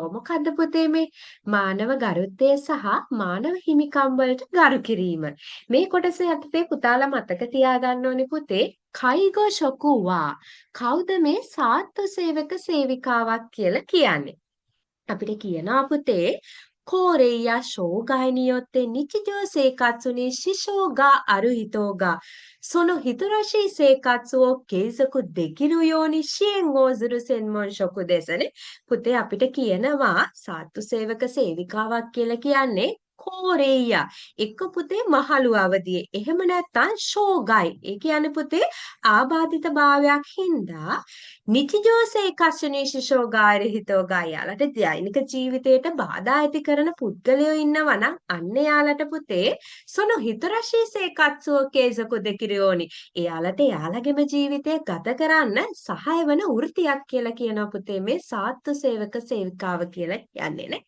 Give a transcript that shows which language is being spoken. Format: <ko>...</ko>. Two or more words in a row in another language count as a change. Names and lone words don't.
<si>මොකද්ද පුතේ මේ මානව ගරුත්වය සහ මානව හිමිකම් වලට ගරු කිරීම. මේ කොටස යටතේ පුතාලා මතක තියාගන්න ඕනේ පුතේ</si> <ja>介護職は.</ja> <si>කවුද මේ සාත්තු සේවක සේවිකාවක් කියලා කියන්නේ? අපිට කියනවා පුතේ</si> <ja>高齢や障害によって日常生活に支障がある人がその人らしい生活を継続できるように支援をする専門職です</ja> <si>නේ. පුතේ අපිට කියනවා සාත්තු සේවක සේවිකාවක් කියලා කියන්නේ කෝරෙයා එක්ක පුතේ මහලු අවදියේ එහෙම නැත්නම් ෂෝගයි ඒ කියන්නේ පුතේ ආබාධිත භාවයක් හින්දා</si> <ja>日常生活に支障がある人が</ja> <si>යාලට දෛනික ජීවිතයට බාධා ඇති කරන පුද්ගලයෝ ඉන්නවා නම් අන්න යාලට පුතේ</si> <ja>その人らしい生活を継続できるように</ja> <si>එයාලට එයාලගේම ජීවිතය ගත කරන්න සහාය වන වෘත්තියක් කියලා කියනවා පුතේ මේ සාත්තු සේවක සේවිකාව කියලා කියන්නේ නේ.</si>